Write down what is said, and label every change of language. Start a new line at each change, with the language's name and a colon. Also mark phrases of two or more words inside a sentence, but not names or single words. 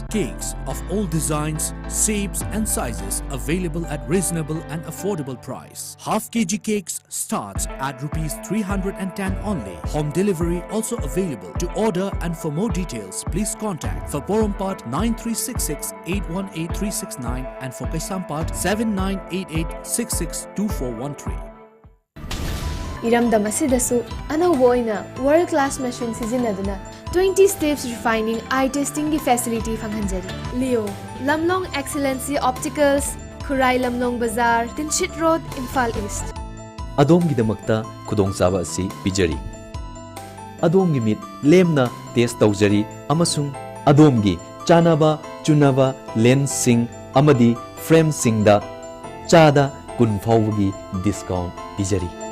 English: Cakes of all designs, shapes and sizes available at reasonable and affordable price. Half kg cakes starts at Rs 310 only. Home delivery also available. To order and for more details, please contact for Porompat 9366 818 369 and for Kaisampat 7988 662413.
Manipuri: Iramdam asidasu anauba oina
English: world class machine
Manipuri: sizinaduna
English: 20 steps refining eye testing
Manipuri: gi facility fanghanjari. Leo Lamlong Excellency Opticals, Khurai Lamlong Bazaar, Tinshit Road, Imphal East. Adom-gidamakta khudongchaba asi pijari. Adom-gi mit lemna test tawjari amasung adom-gi chanaba chunaba lens sing amadi frame singda chada kun phawgi discount pijari.